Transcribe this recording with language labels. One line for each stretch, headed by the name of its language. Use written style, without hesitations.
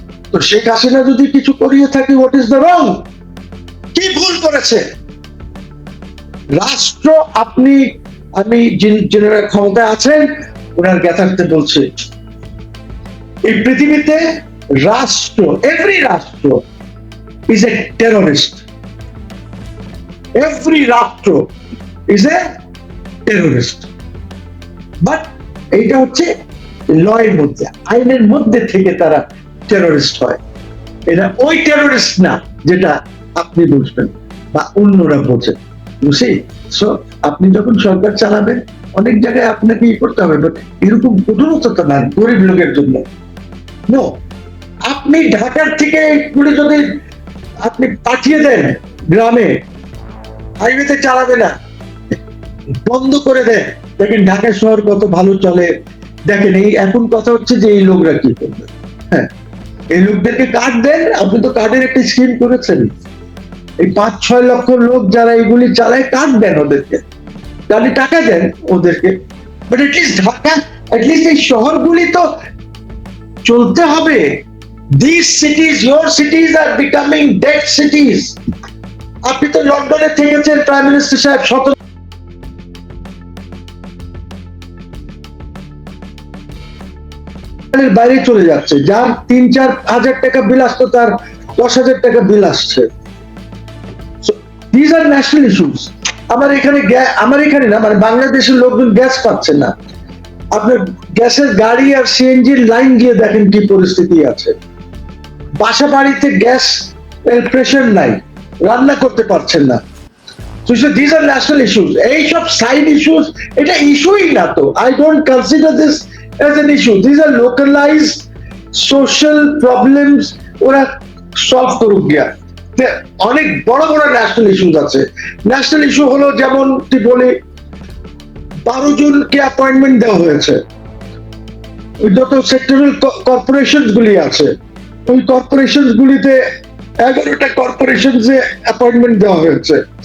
Bangla: তো শেখ হাসিনা যদি কিছু করিয়ে থাকে,
English: What is the wrong?
Bangla: কি ভুল করেছে রাষ্ট্র? আমি যিনারা ক্ষমতায় আছেন ওনার জ্ঞাতার্থে বলছি, এই পৃথিবীতে রাষ্ট্র, এভরি রাষ্ট্র
English: is a terrorist. Every রাষ্ট্র is a terrorist.
Bangla: But এইটা হচ্ছে লয়ের মধ্যে, আইনের মধ্যে থেকে তারা টেররিস্ট হয়। এটা ওই টেররিস্ট না যেটা আপনি বুঝবেন। বা অন্যরা বোঝে, বুঝি। সো আপনি যখন সরকার চালাবেন অনেক জায়গায় আপনাকে করতে হবে, বাট এরকম কঠোরতা না গরিব লোকের জন্য। নো, আপনি ঢাকার থেকে এগুলি যদি আপনি পাঠিয়ে দেন গ্রামে, হাইওয়েতে চালাবে না, বন্ধ করে দেন, দেখেন ঢাকা শহর কত ভালো চলে। দেখেন এই এখন কথা হচ্ছে যে এই লোকরা কি করবে। হ্যাঁ, এই লোকদেরকে কার্ড দেন, আপনি তো কার্ডের একটা স্কিম করেছেন, এই 5-6 লক্ষ লোক যারা এগুলি চালায় কার্ড দেন ওদেরকে, তাহলে টাকা দেন ওদেরকে। বাট এটলিস্ট ঢাকা, এটলিস্ট এই শহরগুলি তো চলতে হবে।
English: These cities, your cities are becoming dead cities.
Bangla: আপনি তো লন্ডনে থেকেছেন প্রাইম মিনিস্টার সাহেব, বাইরে চলে যাচ্ছে, যার 3-4 হাজার টাকা বিল আসতো তার 10,000 টাকা বিল আসছে।
English: These are national issues.
Bangla: আমার এখানে না, মানে বাংলাদেশের লোকজন গ্যাস পাচ্ছে না। আপনার গ্যাসের গাড়ি আর সিএনজির লাইন দিয়ে দেখেন কি পরিস্থিতি আছে। বাসা বাড়িতে গ্যাস প্রেশার নাই, রান্না করতে পারছেন না।
English: These are national issues.
Bangla: এইসব সাইড ইস্যুস, এটা ইস্যুই না তো।
English: I don't consider this as an issue. These are localized social problems.
Bangla: ওরা সলভ করুক গিয়া। অনেক বড় বড় ন্যাশনাল ইস্যুস আছে। ন্যাশনাল ইস্যু হলো যেমন কি বলি, 12 জনকে অ্যাপয়েন্টমেন্ট দেওয়া হয়েছে। ওই যত সেক্টরাল কর্পোরেশন গুলি আছে, ওই কর্পোরেশন গুলিতে 11টা কর্পোরেশন অ্যাপয়েন্টমেন্ট দেওয়া হয়েছে।